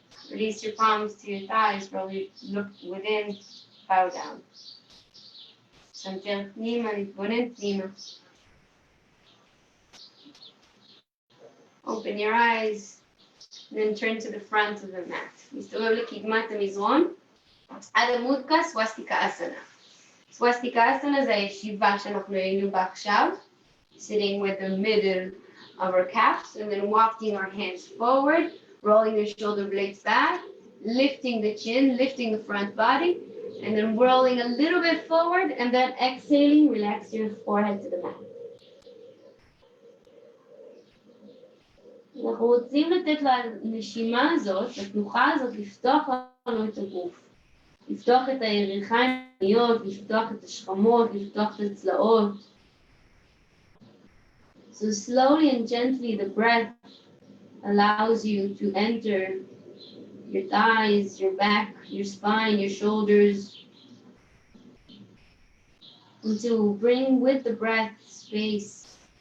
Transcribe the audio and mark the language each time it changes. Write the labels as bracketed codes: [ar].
[en] Release your palms to your thighs, probably look within, bow down. [he] סנטר פנימה, להתבונן פנימה. [en] Open your eyes, and then turn to the front of the mat. [he] מסתובב לקדמת המזרון, עד עמוד סווסטיקה אסנה. סווסטיקה אסנה זה הישיבה שאנחנו היינו בה עכשיו, [en] sitting with the middle of our calves, and then walking our hands forward, rolling your shoulder blades back, lifting the chin, lifting the front body, and then rolling a little bit forward, and then exhaling, relax your forehead to the mat. [he] אנחנו רוצים לתת לנשימה הזאת, לתנוחה הזאת, לפתוח לנו את הגוף. לפתוח את הירכיים העליונות, לפתוח את השכמות, לפתוח את הצלעות. [en] So slowly and gently the breath allows you to enter your thighs, your back, your spine, your shoulders, and to bring with the breath space.